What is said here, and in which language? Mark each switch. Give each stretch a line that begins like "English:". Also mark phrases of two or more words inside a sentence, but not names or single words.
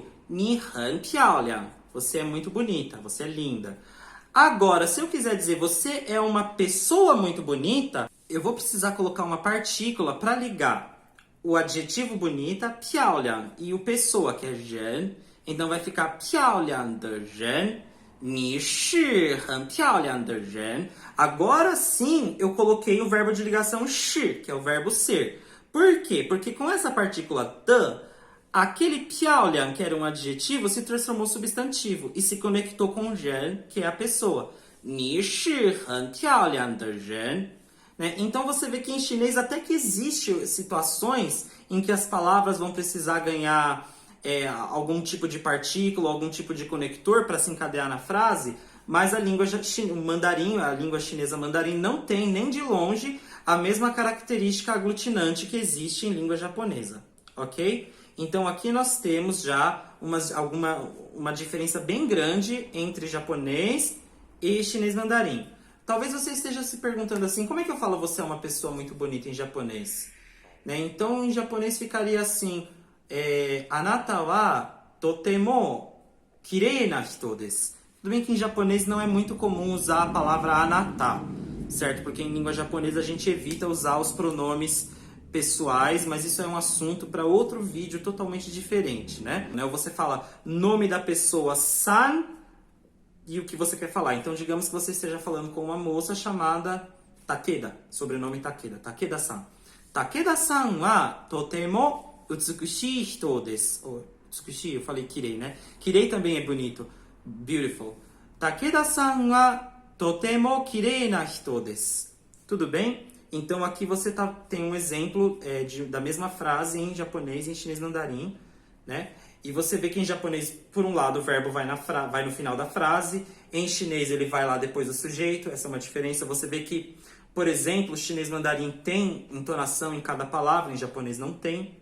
Chinese: 你很漂亮.
Portuguese: Você é muito bonita, você é linda. Agora, se eu quiser dizer você é uma pessoa muito bonita, eu vou precisar colocar uma partícula para ligar o adjetivo bonita, piaoliang, e o pessoa, que é zhen. Então vai ficar
Chinese: 漂亮的人, 你是很漂亮的人.
Portuguese: Agora sim eu coloquei o verbo de ligação 是, que é o verbo ser. Por quê? Porque com essa partícula de, aquele 漂亮, que era um adjetivo, se transformou em substantivo e se conectou com 人, que é a pessoa.
Chinese: 你是很漂亮的人.
Portuguese: Né? Então você vê que em chinês até que existem situações em que as palavras vão precisar ganhar algum tipo de partícula, algum tipo de conector para se encadear na frase, mas a língua mandarim, a língua chinesa mandarim não tem nem de longe a mesma característica aglutinante que existe em língua japonesa, ok? Então aqui nós temos já uma diferença bem grande entre japonês e chinês mandarim. Talvez você esteja se perguntando assim, como é que eu falo você é uma pessoa muito bonita em japonês? Né? Então em japonês ficaria assim,
Japanese: あなたはとても綺麗な人です.
Portuguese: Tudo bem que em japonês não é muito comum usar a palavra anata, certo? Porque em língua japonesa a gente evita usar os pronomes pessoais, mas isso é um assunto para outro vídeo totalmente diferente, né? Você fala nome da pessoa san e o que você quer falar. Então digamos que você esteja falando com uma moça chamada Takeda, sobrenome Takeda, Takeda-san.
Japanese: 武田さんはとても美しい人です.
Portuguese: Utsukushii, eu falei kirei, né? Kirei também é bonito. Beautiful.
Japanese: 武田さんはとても綺麗な人です.
Portuguese: Tudo bem? Então aqui você tem um exemplo da mesma frase em japonês e em chinês mandarim, né? E você vê que em japonês, por um lado, o verbo vai no final da frase. Em chinês ele vai lá depois do sujeito. Essa é uma diferença. Você vê que, por exemplo, o chinês mandarim tem entonação em cada palavra, em japonês não tem.